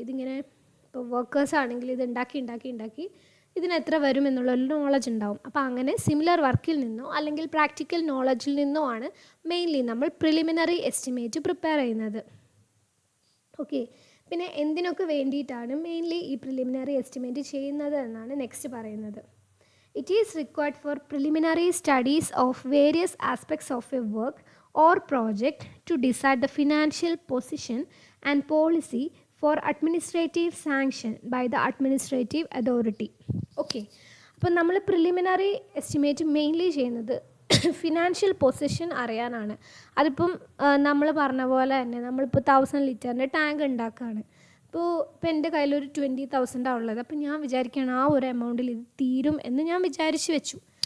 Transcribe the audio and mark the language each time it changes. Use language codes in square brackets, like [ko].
[ml] ഇതിങ്ങനെ ഇപ്പോൾ വർക്കേഴ്സ് ആണെങ്കിൽ ഇത് ഉണ്ടാക്കി ഇതിന് എത്ര വരും എന്നുള്ളൊരു നോളജ് ഉണ്ടാവും. അപ്പോൾ അങ്ങനെ സിമിലർ വർക്കിൽ നിന്നോ അല്ലെങ്കിൽ പ്രാക്ടിക്കൽ നോളജിൽ നിന്നോ ആണ് മെയിൻലി നമ്മൾ പ്രിലിമിനറി എസ്റ്റിമേറ്റ് പ്രിപ്പയർ ചെയ്യുന്നത്. ഓക്കെ, പിന്നെ എന്തിനൊക്കെ വേണ്ടിയിട്ടാണ് മെയിൻലി ഈ പ്രിലിമിനറി എസ്റ്റിമേറ്റ് ചെയ്യുന്നത് എന്നാണ് നെക്സ്റ്റ് പറയുന്നത്. [en] It is required for preliminary studies of various aspects of a work or project to decide the financial position and policy for administrative sanction by the administrative authority. [ml] Okay, അപ്പോൾ നമ്മൾ preliminary estimate mainly ചെയ്യുന്നത് financial position അറിയാനാണ്. അതിപ്പം നമ്മൾ പറഞ്ഞ പോലെ തന്നെ നമ്മളിപ്പോൾ 1000 ലിറ്ററിൻ്റെ ടാങ്ക് ഉണ്ടാക്കുകയാണ്. ഇപ്പോൾ എൻ്റെ കയ്യിലൊരു 20,000 ഉള്ളത്. അപ്പോൾ ഞാൻ വിചാരിക്കുകയാണ് ആ ഒരു എമൗണ്ടിൽ ഇത് തീരും എന്ന് ഞാൻ വിചാരിച്ച് വെച്ചു.